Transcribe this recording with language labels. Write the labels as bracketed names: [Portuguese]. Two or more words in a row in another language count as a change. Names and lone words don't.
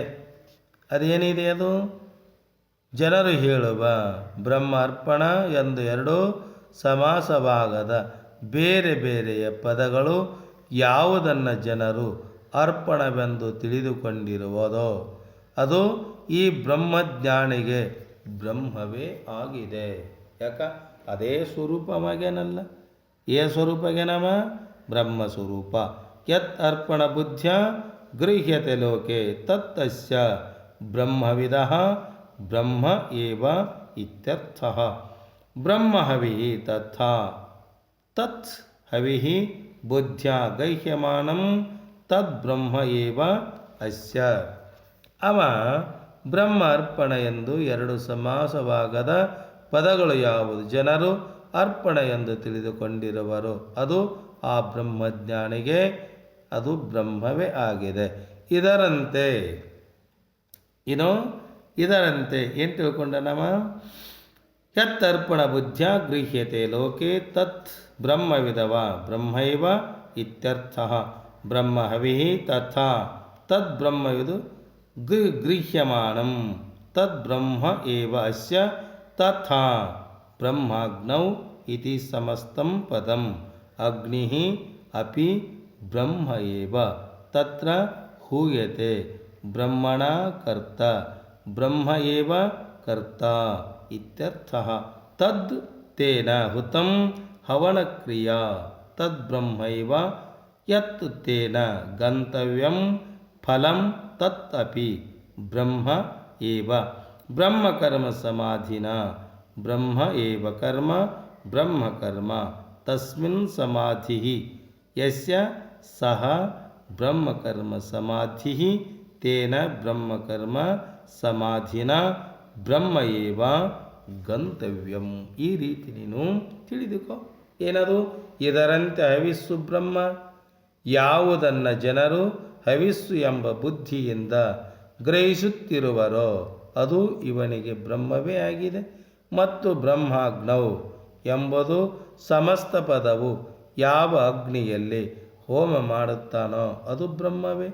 [Kannada] ಅದೇನಿದೆ ಅದು ಜನರು ಹೇಳುವ ಬ್ರಹ್ಮ ಅರ್ಪಣ ಎಂದು ಎರಡು ಸಮಾಸವಾಗದ ಬೇರೆ ಬೇರೆಯ ಪದಗಳು ಯಾವುದನ್ನು ಜನರು ಅರ್ಪಣವೆಂದು ತಿಳಿದುಕೊಂಡಿರುವುದೋ ಅದು ಈ ಬ್ರಹ್ಮಜ್ಞಾನಿಗೆ ಬ್ರಹ್ಮವೇ ಆಗಿದೆ. ಯಾಕ ಅದೇ ಸ್ವರೂಪವಾಗೇನಲ್ಲ. ಏ ಸ್ವರೂಪಗೇನವ ಬ್ರಹ್ಮ ಸ್ವರೂಪ. [Sanskrit] ಯತ್ ಅರ್ಪಣ ಬುದ್ಧ್ಯ ಗೃಹ್ಯತೆ ಲೋಕೆ ತತ್ತಸ್ಯ ಬ್ರಹ್ಮವಿದಃ ಬ್ರಹ್ಮ ಏವ ಇತ್ಯರ್ಥಃ. ಬ್ರಹ್ಮ ಹವಿಃ ತಥಾ ತತ್ ಹವಿಃ ಬುದ್ಧ್ಯ ಗಹ್ಯಮಾನಂ ತದ್ ಬ್ರಹ್ಮ ಏವ ಅಸ್ಯ. [Kannada] ಅವ ಬ್ರಹ್ಮ ಅರ್ಪಣ ಎಂದು ಎರಡು ಸಮಾಸವಾಗದ ಪದಗಳು ಯಾವುದು ಜನರು ಅರ್ಪಣೆ ಎಂದು ತಿಳಿದುಕೊಂಡಿರುವರು. ಅದು ಆ ಬ್ರಹ್ಮಜ್ಞಾನಿಗೆ ಅದು ಬ್ರಹ್ಮವೇ ಆಗಿದೆ. ಇದರಂತೆ ಏನು ತಿಳ್ಕೊಂಡ ನಮ್ಮ [Sanskrit] ಯತ್ತರ್ಪಣ ಬುದ್ಧ್ಯ ಗೃಹ್ಯತೆ ಲೋಕೆ ತತ್ ಬ್ರಹ್ಮವಿದವ ಬ್ರಹ್ಮೈವ ಇತ್ಯರ್ಥಃ. ಬ್ರಹ್ಮ ಹವಿಃ ತಥಾ ತದ್ ಬ್ರಹ್ಮವಿದು ಗೃಹ್ಯಮಾಣಂ ತದ್ ಬ್ರಹ್ಮ ಏವ ಅಸ್ಯ ತಥಾ ಬ್ರಹ್ಮಾಗ್ನೌ ಇತಿ ಸಮಸ್ತಂ ಪದಂ. ಅಗ್ನಿಃ ಅಪಿ ಬ್ರಹ್ಮ ಏವ ತತ್ರ ಹೂಯತೆ ಬ್ರಹ್ಮಣ ಕರ್ತ ಬ್ರಹ್ಮ ಏವ ಕರ್ತ ಇತ್ಯರ್ಥಃ. ತದ್ ತೇನ ಹುತಂ ಹವನಕ್ರಿಯಾ ತದ್ ಬ್ರಹ್ಮೈವ ಯತ್ ತೇನ ಗಂತವ್ಯಂ ಫಲಂ ತತ್ ಅಪಿ ಬ್ರಹ್ಮ ಏವ. ಬ್ರಹ್ಮಕರ್ಮ ಸಮಾಧಿನ ಬ್ರಹ್ಮ ಏವ ಕರ್ಮ ಬ್ರಹ್ಮಕರ್ಮ ತಸ್ಮಿನ್ ಸಮಾಧಿಃ ಯಸ್ಯ ಸಹ ಬ್ರಹ್ಮಕರ್ಮ ಸಮಾಧಿಃ ತೇನ ಬ್ರಹ್ಮಕರ್ಮ ಸಮಾಧಿನ ಬ್ರಹ್ಮ ಏವ ಗಂತವ್ಯಂ. [Kannada] ಈ ರೀತಿ ನೀನು ತಿಳಿದುಕೋ. ಏನದು? ಇದರಂತೆ ಹವಿಸ್ಸು ಬ್ರಹ್ಮ. ಯಾವುದನ್ನು ಜನರು ಹವಿಸ್ಸು ಎಂಬ ಬುದ್ಧಿಯಿಂದ ಗ್ರಹಿಸುತ್ತಿರುವರೋ ಅದು ಇವನಿಗೆ ಬ್ರಹ್ಮವೇ ಆಗಿದೆ. ಮತ್ತು ಬ್ರಹ್ಮಾಗ್ನೌ ಎಂಬುದು ಸಮಸ್ತ ಪದವು ಯಾವ ಅಗ್ನಿಯಲ್ಲಿ ಹೋಮ ಮಾಡುತ್ತಾನೋ ಅದು ಬ್ರಹ್ಮವೇ.